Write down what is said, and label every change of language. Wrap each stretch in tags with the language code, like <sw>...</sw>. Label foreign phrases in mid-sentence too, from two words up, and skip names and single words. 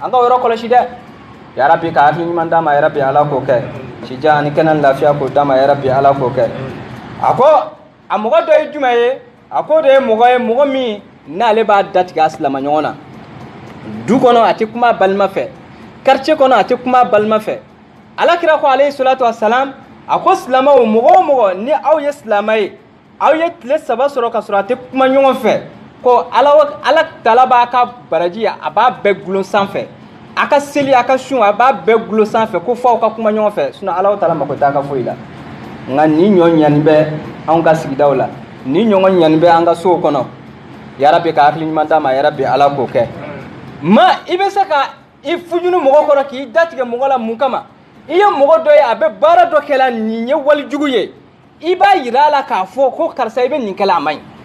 <bm>ka o yɔrɔ kɔlɔsi dɛ yarabi ka hakili ɲuman d'a ma yarabi Ala k'o kɛ sija ani kɛnɛ lafiya k'o d'a ma yarabi Ala k'o kɛ a ko a mɔgɔ dɔ ye jumɛn ye a ko de ye mɔgɔ min n'ale b'a datigɛ a silama ɲɔgɔn na du kɔnɔ a tɛ kuma balima fɛ quartier kɔnɔ a tɛ kuma balima fɛ Alakira ko</bm> <ar>عليه الصلاة والسلام</ar> <bm>a ko silamaw mɔgɔ o mɔgɔ ni aw ye silama ye aw ye tile 3 sɔrɔ ka sɔrɔ a tɛ kuma ɲɔgɔn fɛ ko Ala Taala b'a ka baraji a b'a bɛɛ gulon sanfɛ a ka seli a ka sun a b'a bɛɛ gulon sanfɛ ko fɔ aw ka kuma ɲɔgɔn fɛ sinon Alahu Taala mako t'a ka foyi la nka ni ɲɔ ɲani bɛ anw ka sigidaw la ni ɲɔgɔn ɲani bɛ an ka sow kɔnɔ yarabi ka hakili ɲuman d'a ma yarabi Ala k'o kɛ ma i bɛ se ka i fujunu mɔgɔ kɔrɔ k'i datigɛ mɔgɔ la mun kama i ye mɔgɔ dɔ ye a bɛ baara dɔ kɛla nin ye walijugu ye i b'a yira a la k'a fɔ ko karisa i bɛ nin kɛla a man ɲi</bm>